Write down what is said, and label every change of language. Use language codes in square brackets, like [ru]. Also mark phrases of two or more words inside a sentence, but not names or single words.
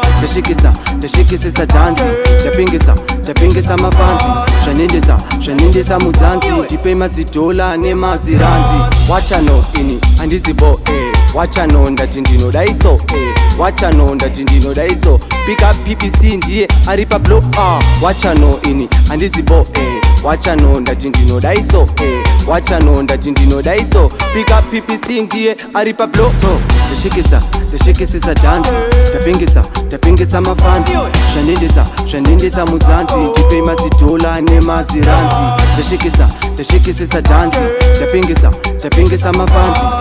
[sn] Tashikisa, tashikisisa dhanzi. Tapengesa, tapengesa mafanzi. Zvanendesa, zvanendesa muzanzi. Ndipe mazidhola nemaziranzi. Wachano ini, handizi bo, eh. Wachano ndati ndinodaiso, eh. Wachano ndati ndinodaiso. [en] Pick up [sn] P P C ndiye ari pablo, ah. Wachano ini, handizi bo, eh. Wachano ndati ndinodaiso, eh. Wachano ndati ndinodaiso. [en] Pick up [sn] P P C ndiye ari pablo. So, tashikisa, tashikisisa dhanzi. Tapengesa, tapengesa mafanzi. Zvanendesa, zvanendesa muzanzi. Ndipe mazidhola nemaziranzi. Tashikisa, tashikisisa dhanzi. Tapengesa, tapengesa mafanzi.